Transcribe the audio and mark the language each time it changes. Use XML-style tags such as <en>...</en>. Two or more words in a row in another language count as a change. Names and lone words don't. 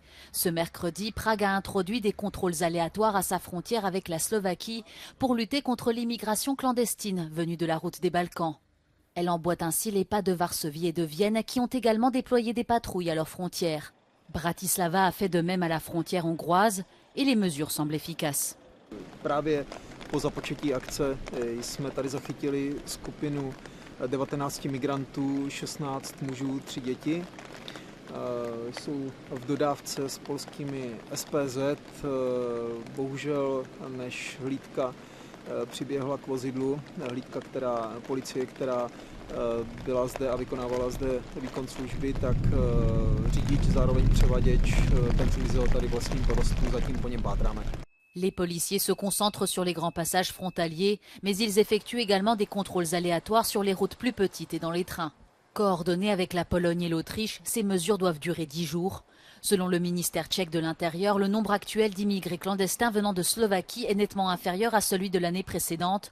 <fr>Ce mercredi, Prague a introduit des contrôles aléatoires à sa frontière avec la Slovaquie pour lutter contre l'immigration clandestine venue de la route des Balkans. Elle emboîte ainsi les pas de Varsovie et de Vienne qui ont également déployé des patrouilles à leurs frontières. Bratislava a fait de même à la frontière hongroise et les mesures semblent efficaces.</fr> <cs>Právě po započetí akce jsme tady zachytili skupinu 19 migrantů, 16 mužů, 3 děti. Jsou v dodávce s polskými SPZ. Bohužel, než hlídka přiběhla k vozidlu, hlídka, policie, která byla zde a vykonávala zde výkon služby, tak řidič, zároveň převaděč, ten zmizel tady vlastním porostu, zatím po něm pátráme.</cs> <fr>Les policiers se concentrent sur les grands passages frontaliers, mais ils effectuent également des contrôles aléatoires sur les routes plus petites et dans les trains. Coordonnés avec la Pologne et l'Autriche, ces mesures doivent durer 10 jours. Selon le ministère tchèque de l'Intérieur, le nombre actuel d'immigrés clandestins venant de Slovaquie est nettement inférieur à celui de l'année précédente.</fr>